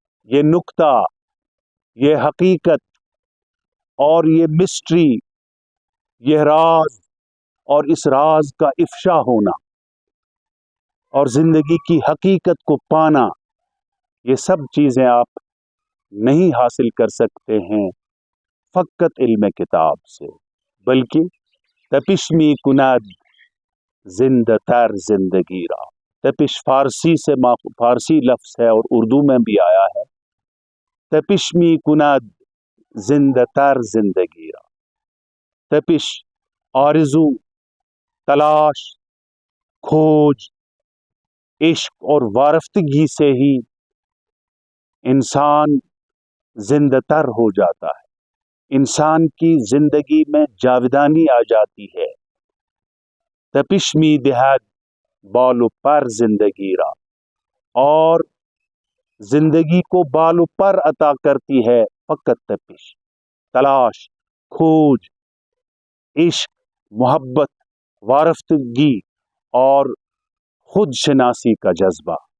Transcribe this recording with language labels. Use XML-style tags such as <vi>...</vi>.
<ur>یہ نکتہ، یہ حقیقت اور یہ مسٹری، یہ راز اور اس راز کا افشا ہونا اور زندگی کی حقیقت کو پانا، یہ سب چیزیں آپ نہیں حاصل کر سکتے ہیں فقط علم کتاب سے، بلکہ</ur> <fa>تپش می کند زندہ تر زندگی را.</fa> <ur>تپش فارسی لفظ ہے اور اردو میں بھی آیا ہے.</ur> <fa>تپش می کند زندہ تر زندگی را.</fa> <ur>تپش، آرزو، تلاش، کھوج، عشق اور وارفتگی سے ہی انسان زندہ تر ہو جاتا ہے. انسان کی زندگی میں جاودانی آ جاتی ہے.</ur> <fa>تپش می دہد بال و پر زندگی را.</fa> <ur>اور زندگی کو بال و پر عطا کرتی ہے فقط تپش، تلاش، کھوج، عشق، محبت، وارفتگی اور خود شناسی کا جذبہ.</ur>